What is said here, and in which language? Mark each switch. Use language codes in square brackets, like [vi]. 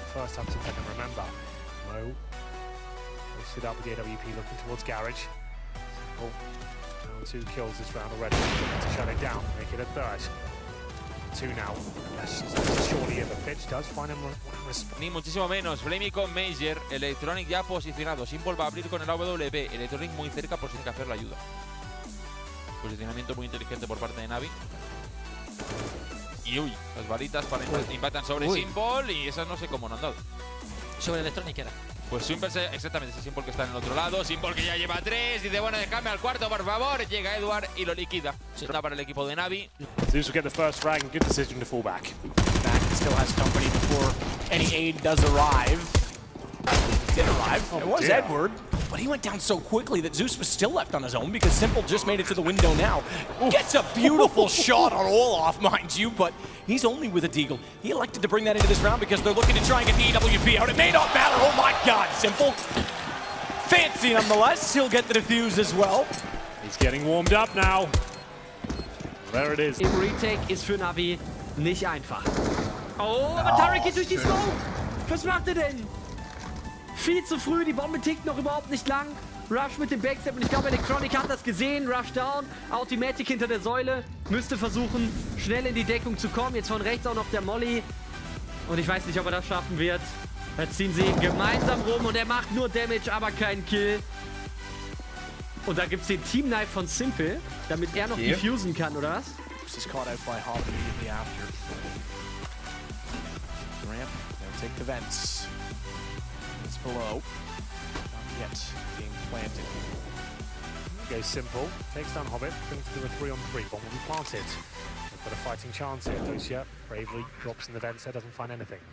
[en] First up since I can remember. Mo moves it up with the AWP looking towards Garage. Simple down 2 kills this round already. To shut it down, make it a third. 2 now. That's surely if the pitch does find him [es] Ni muchísimo menos. Flamey con Major. Electronic ya posicionado. Simple va a abrir con el AWP. Electronic muy cerca por si tiene que hacer la ayuda. Posicionamiento muy inteligente por parte de Navi. Y uy, las balitas impactan sobre Simple y esas no sé cómo no han dado. Sobre Electronic era. Pues Simple, exactamente, ese Simple que está en el otro lado. Simple que ya lleva 3. Dice, bueno, déjame al cuarto, por favor. Llega Edward y lo liquida. Está para el equipo de Navi. [en] Zeus will get the first frag and good decision to fall back. Back still has company before any aid does arrive. It did arrive. It was Edward, but he went down so quickly that Zeus was still left on his own because Simple just made it to the window now. Gets a beautiful shot on Olaf, mind you, but he's only with a deagle. He elected to bring that into this round because they're looking to try and get the EWP out. It may not matter. Oh my God, Simple. Fancy nonetheless. He'll get the defuse as well. He's getting warmed up now. There it is. [de] Im Retake ist für Navi nicht einfach. Oh, aber Tarek geht durch die Smoke. Was macht er denn? Viel zu früh, die Bombe tickt noch überhaupt nicht lang. Rush mit dem Backstep und ich glaube Electronic hat das gesehen. Rush down, Automatic hinter der Säule. Müsste versuchen, schnell in die Deckung zu kommen. Jetzt von rechts auch noch der Molly. Und ich weiß nicht, ob er das schaffen wird. Da ziehen sie ihn gemeinsam rum und er macht nur Damage, aber keinen Kill. Und da gibt es den Team Knife von Simple, damit er noch diffusen kann, oder was? [en] This is caught out by Hop immediately after. Ramp, they'll take the vents. It's below. Not yet being planted. Goes Simple, takes down Hobbit, brings to a 3-on-3. Bomb will be planted. They've got a fighting chance here. Dosia bravely drops in the vents there, doesn't find anything.